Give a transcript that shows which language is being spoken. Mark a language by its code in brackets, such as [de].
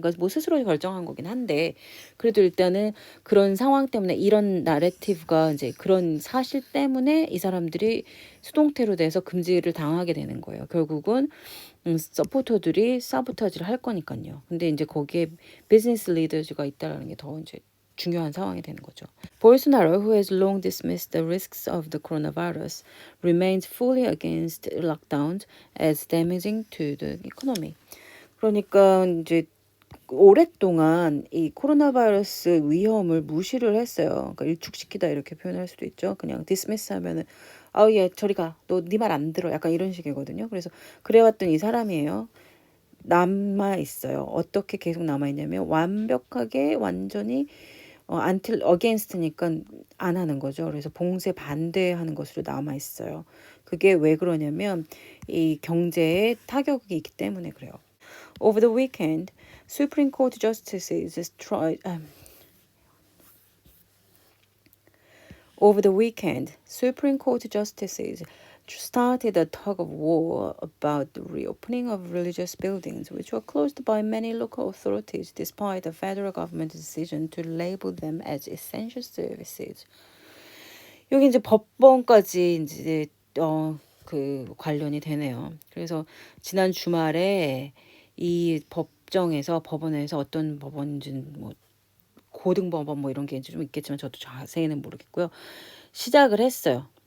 [ko] 그러니까 뭐 스스로 결정한 거긴 한데 그래도 일단은 그런 상황 때문에 이런 나래티브가 이제 그런 사실 때문에 이 사람들이 수동태로 돼서 금지를 당하게 되는 거예요. 결국은 서포터들이 사보타지를 할 거니까요. 근데 이제 거기에 비즈니스 리더즈가 있다라는 게 더 이제 중요한 상황이 되는 거죠. [en] Bolsonaro, who has long dismissed the risks of the coronavirus, remains fully against lockdowns as damaging to the economy. [ko] 그러니까 이제 오랫동안 이 코로나 바이러스 위험을 무시를 했어요. 그러니까 일축시키다 이렇게 표현할 수도 있죠. 그냥 디스미스 하면은 아우 얘 저리 가. 너 네 말 안 들어. 약간 이런 식이거든요. 그래서 그래왔던 이 사람이에요. 남아 있어요. 어떻게 계속 남아 있냐면 완벽하게 완전히 until against니까 안 하는 거죠. 그래서 봉쇄 반대하는 것으로 남아 있어요. 그게 왜 그러냐면 이 경제에 타격이 있기 때문에 그래요. [en] Over the weekend, Supreme Court justices tried. Over the weekend, Supreme Court justices started a tug of war about the reopening of religious buildings, which were closed by many local authorities despite the federal government's decision to label them as essential services. [ko] 여기 이제 법원까지 이제 그 관련이 되네요. 그래서 지난 주말에 이 법원에서 어떤 법원인지는 뭐 고등법원 뭐 이런 게 좀 있겠지만 저도 자세히는 모르겠고요. 시작을 했어요.